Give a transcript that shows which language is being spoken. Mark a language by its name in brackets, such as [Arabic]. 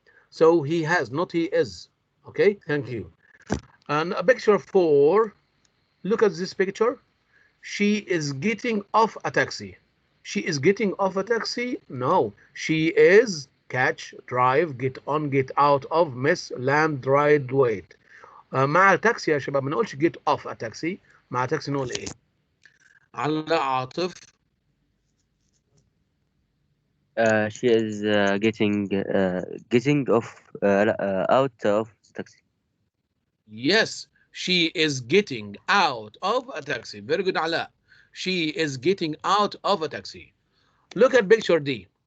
[English] So he has, not he is. Okay, thank you. And a picture 4. Look at this picture. She is getting off a taxi. She is getting off a taxi? No. She is catch, drive, get on, get out of, miss, land, ride, wait. [Arabic] مع تاكسي يا شباب ما نقولش [English] get off a taxi. [Arabic] مع تاكسي نقول ايه؟ على عاطف. [English] She is getting off out of the taxi. Yes, she is getting out of a taxi. Very good, Ala. She is getting out of a taxi. Look at picture D.